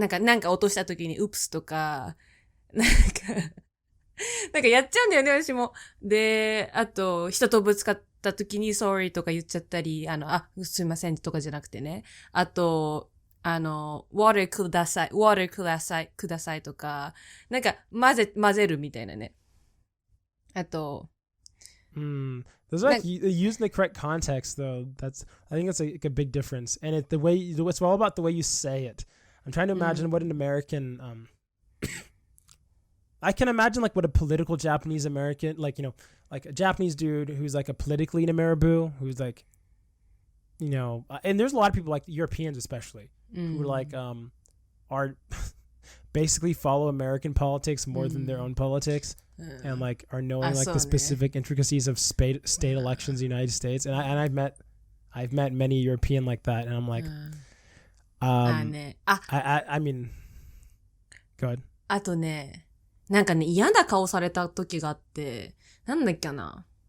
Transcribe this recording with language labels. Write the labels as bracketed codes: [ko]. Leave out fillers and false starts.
[ja] なんか落とした時に、ウプスとか、なんかやっちゃうんだよね、私も。で、あと、人とぶつかった時に sorry とか言っちゃったり、すいませんとかじゃなくてね。あと、water くださいとか、なんか混ぜるみたいなね。あと、 [en] Those are like using the correct context though. I think that's like a big difference. And it's all about the way you say it. I'm trying to imagine what an American, I can imagine like what a political Japanese American, like a Japanese dude who's like a politically in a marabou, who's like, and there's a lot of people like Europeans especially who like are basically follow American politics more than their own politics, and like are knowing like the specific intricacies of state elections in the United States. And I've met many European like that, and I'm like, I mean, go ahead. [ja] あとね。なんかね、嫌な顔された時があって、なんだっけな。